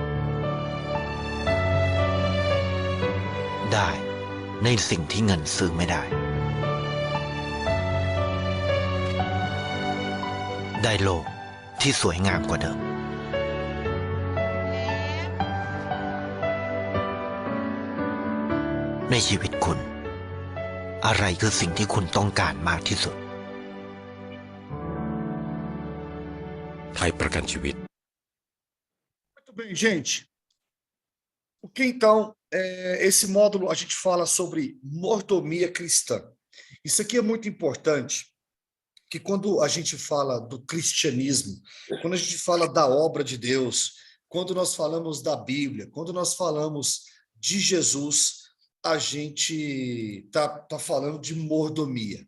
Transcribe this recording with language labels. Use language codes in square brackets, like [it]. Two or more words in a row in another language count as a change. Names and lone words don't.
[th] ได้ในสิ่งที่เงินซื้อไม่ได้ได้โลกที่สวยงามกว่าเดิมในชีวิตคุณอะไรคือสิ่งที่คุณต้องการมากที่สุด ไทยประกันชีวิต [pt] Muito bem, gente. O que então, esse módulo a gente fala sobre mordomia cristã. Isso aqui é muito importante, que quando a gente fala do cristianismo, quando a gente fala da obra de Deus, quando nós falamos da Bíblia, quando nós falamos de Jesus, a gente tá falando de mordomia.